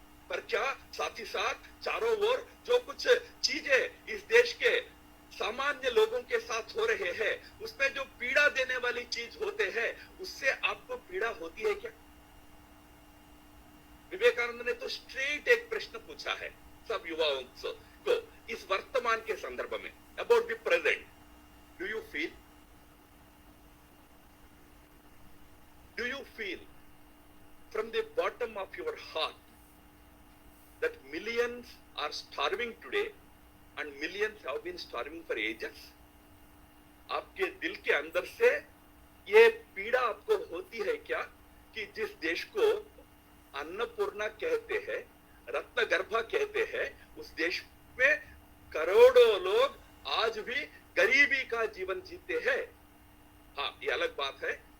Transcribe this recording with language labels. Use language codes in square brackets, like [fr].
[hi] पर क्या साथ ही साथ चारों ओर जो कुछ चीजें इस देश के सामान्य लोगों के साथ हो रहे हैं, उसमें जो पीड़ा देने वाली चीज होते हैं, उससे आपको पीड़ा होती है क्या? विवेकानंद ने तो स्ट्रेट एक प्रश्न पूछा है सब युवाओं को इस वर्तमान के संदर्भ में, [en] About the present. Do you feel? Do you feel from the bottom of your heart that millions are starving today and millions have been starving for ages? [hi] आपके दिल के अंदर से ये पीड़ा आपको होती है क्या कि जिस देश को अन्नपूर्णा कहते हैं, रत्नगर्भा कहते हैं, उस देश में करोड़ों लोग आज भी गरीबी का जीवन जीते हैं? हाँ, ये अलग बात है।